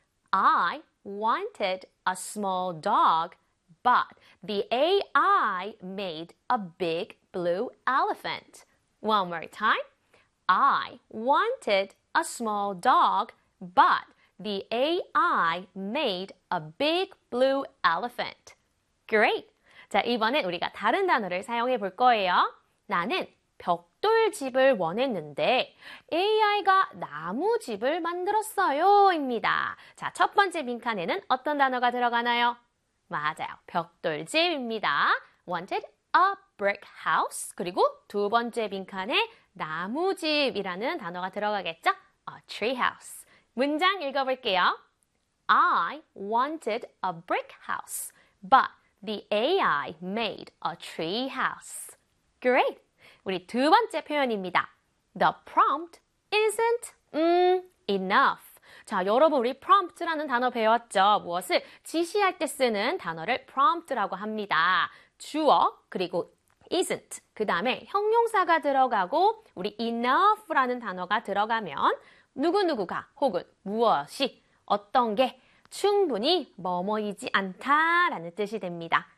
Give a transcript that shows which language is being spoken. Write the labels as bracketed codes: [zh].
[en] I wanted a small dog, but the AI made a big blue elephant. One more time. I wanted a small dog, but the AI made a big blue elephant. Great! [ko] 자, 이번엔 우리가 다른 단어를 사용해 볼 거예요. 나는 벽돌 집을 원했는데 AI가 나무 집을 만들었어요. 입니다. 자, 첫 번째 빈칸에는 어떤 단어가 들어가나요? 맞아요. 벽돌 집입니다. [en] Wanted a brick house. [ko] 그리고 두 번째 빈칸에 나무 집이라는 단어가 들어가겠죠? [en] A treehouse. [ko] 문장 읽어볼게요. [en] I wanted a brick house, but the AI made a treehouse. Great! [ko] 우리 두 번째 표현입니다. [en] The prompt isn't enough. [ko] 자, 여러분 우리 prompt라는 단어 배웠죠? 무엇을 지시할 때 쓰는 단어를 prompt라고 합니다. 주어 그리고 isn't, 그 다음에 형용사가 들어가고 우리 enough라는 단어가 들어가면 누구누구가 혹은 무엇이 어떤 게 충분히 뭐뭐이지 않다라는 뜻이 됩니다.